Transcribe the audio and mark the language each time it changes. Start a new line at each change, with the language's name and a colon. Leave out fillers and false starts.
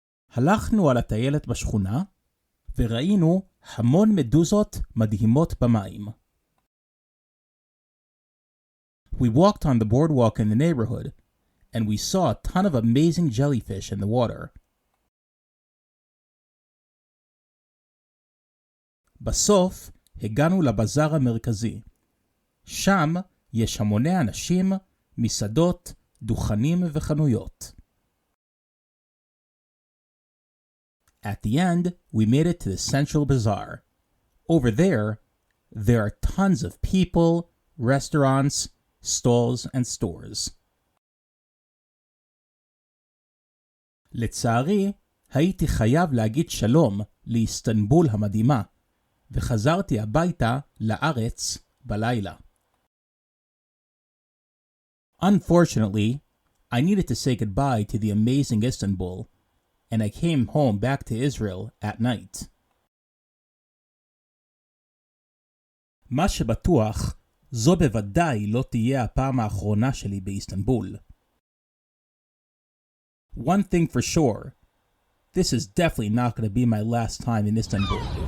Hebrew: הלכנו על הטיילת בשכונה, וראינו המון מדוזות מדהימות במים.
English: We walked on the boardwalk in the neighborhood, and we saw a ton of amazing jellyfish in the water.
Hebrew: בסוף הגענו לבזאר המרכזי. שם יש המוני אנשים, מסעדות, דוכנים וחנויות.
English: At the end, we made it to the central bazaar. Over there are tons of people, restaurants, stalls, and stores.
Hebrew: לצערי, הייתי חייב להגיד שלום לאיסטנבול המדהימה, וחזרתי הביתה לארץ בלילה.
English: Unfortunately, I needed to say goodbye to the amazing Istanbul, and I came home back to Israel at night.
Hebrew: מה שבטוח, זו בוודאי לא תהיה הפעם האחרונה שלי באיסטנבול.
English: One thing for sure, this is definitely not going to be my last time in Istanbul.